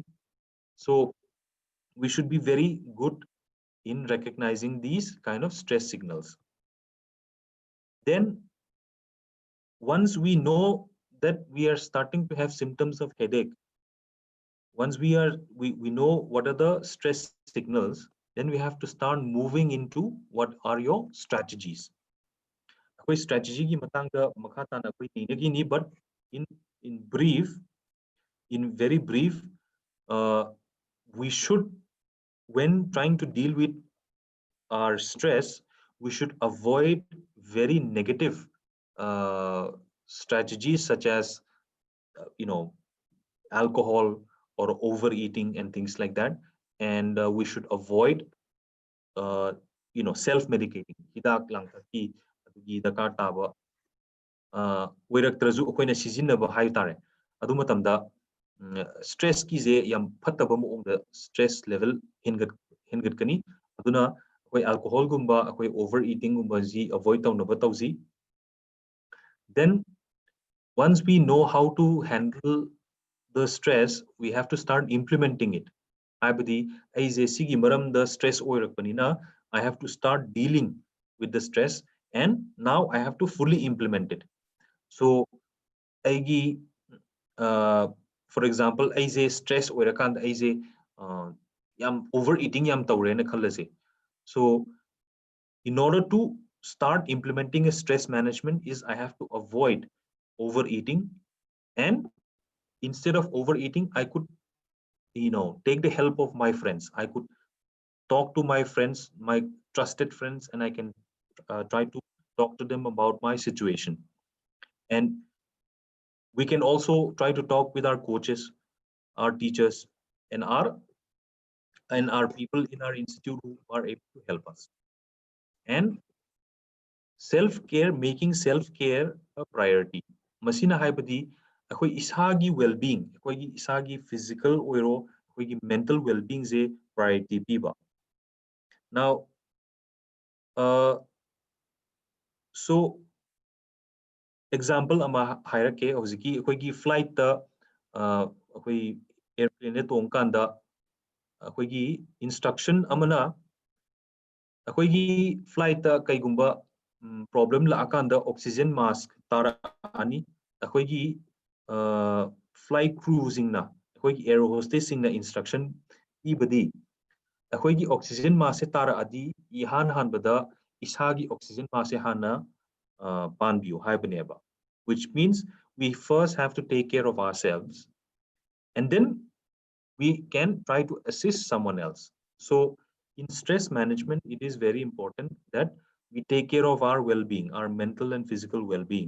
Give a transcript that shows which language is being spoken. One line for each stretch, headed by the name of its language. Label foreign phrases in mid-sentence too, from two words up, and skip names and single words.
English: So we should be very good in recognizing these kind of stress signals. Then once we know that we are starting to have symptoms of headache, once we know what are the stress signals, then we have to start moving into what are your strategies.
Manipuri: Akwai strategy ki matangda makha tana akwai negi ni,
English: but in very brief, we should, when trying to deal with our stress, we should avoid very negative strategies such as alcohol or overeating and things like that, and we should avoid self-medicating.
Manipuri: Hidak lang ki adugi dakar taba oiraktrazu akoina sijinnaba haitare adu matamda stress ki je yam phattaba moongda
English: stress level
Manipuri: hingat kani, aduna akwai alcohol gumba akwai overeating gumba ji avoid tawnaba tawji.
English: Then once we know how to handle the stress, we have to start implementing it.
Manipuri: Haibadi ai je sigi maram the stress oirakpanina,
English: I have to start dealing with the stress, and now I have to fully implement it.
Manipuri: So aigi
English: for example
Manipuri: ai je stress oirakand ai je yam overeating yam tawrena khallase.
English: So in order to start implementing a stress management is I have to avoid overeating, and instead of overeating I could take the help of my friends. I could talk to my friends, my trusted friends, and I can try to talk to them about my situation. And we can also try to talk with our coaches, our teachers, and our people in our institute who are able to help us. And self-care, making self-care a priority.
Manipuri: Masina haibadi akoi isagi well-being, akoi isagi physical oiro, akoi
English: mental well-being
Manipuri: ze priority piba. Now, so example ama hairake hojiki akoi flight ta akoi airplane tong kanda akoi instruction amana akoi flight ta kaigumba problem la akanda
English: oxygen mask
Manipuri: tara ani akoi
English: flight crew
Manipuri: singna akoi
English: air hostess
Manipuri: singna instruction ibadi akoi
English: oxygen mask
Manipuri: tara adi ihan han bada isagi
English: oxygen mask
Manipuri: hana panbiu haibaneba,
English: which means we first have to take care of ourselves and then we can try to assist someone else. So in stress management, it is very important that we take care of our well-being, our mental and physical well-being.